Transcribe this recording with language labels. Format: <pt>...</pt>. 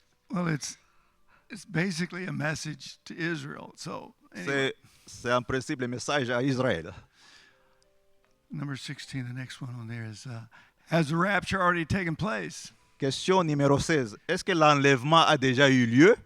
<en>Well, it's basically a message to Israel. So anyway,</en> <fr>C'est en principe le message à Israël.</fr> <en>number 16, the next one on there is, has the rapture already taken place?</en> <fr>Question numéro 16. Est-ce que l'enlèvement a déjà eu lieu?</fr>